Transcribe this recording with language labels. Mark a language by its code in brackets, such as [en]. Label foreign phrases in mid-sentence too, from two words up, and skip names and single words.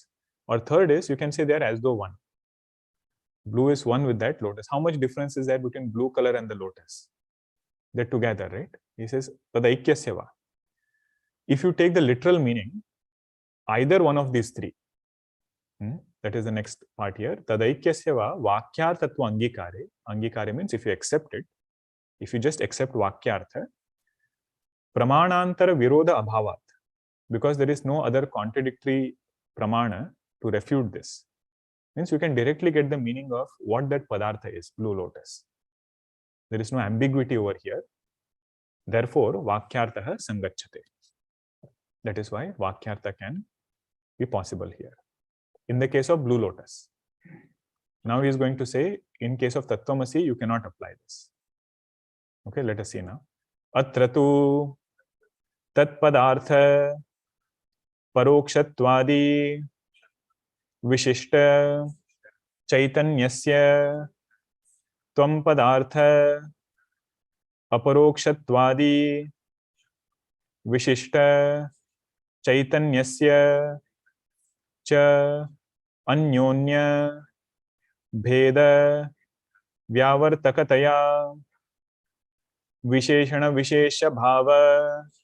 [en] Or third is you can say they are as though one. Blue is one with that lotus. How much difference is there between blue color and the lotus? They're together, right? He says [sa] तदैक्यस्य वा. [en] If you take the literal meaning, either one of these three, that is the next part here, [sa] तदैक्यस्य वा वाक्यार्थत्वाङ्गीकारे. [en] Angikare means if you accept it, if you just accept vakyartha, [sa] प्रमाणान्तर विरोध अभावात्, [en] because there is no other contradictory pramana to refute this. Means you can directly get the meaning of what that padartha is, blue lotus. There is no ambiguity over here. Therefore, [sa] वाक्यार्थ सङ्गच्छते. [en] That is why vakyartha can be possible here. In the case of blue lotus. Now he is going to say, in case of [sa] तत्त्वम् असि, [en] you cannot apply this. Okay, let us see now. [sa] अत्र तु तत्पदार्थ परोक्षत्वादि विशिष्ट चैतन्यस्य त्वम्पदार्थ अपरोक्षत्वादि विशिष्ट चैतन्यस्य च अन्योन्य भेद व्यावर्तकतया विशेषण विशेष्य भाव